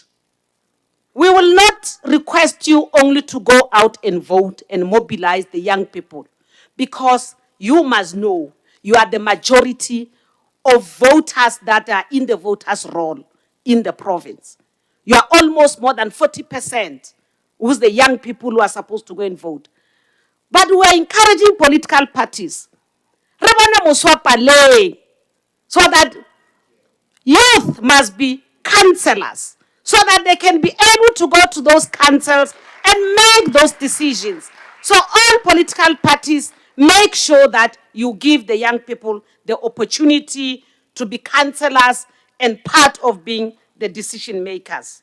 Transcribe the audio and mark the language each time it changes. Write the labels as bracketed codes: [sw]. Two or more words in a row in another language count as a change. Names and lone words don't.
[en] We will not request you only to go out and vote and mobilize the young people, because you must know you are the majority of voters that are in the voters' roll in the province. You are almost more than 40%, who's the young people who are supposed to go and vote. But we are encouraging political parties. [tn] Re bone moswapa le, [en] so that youth must be counselors, so that they can be able to go to those councils and make those decisions. So all political parties make sure that you give the young people the opportunity to be counselors and part of being the decision makers.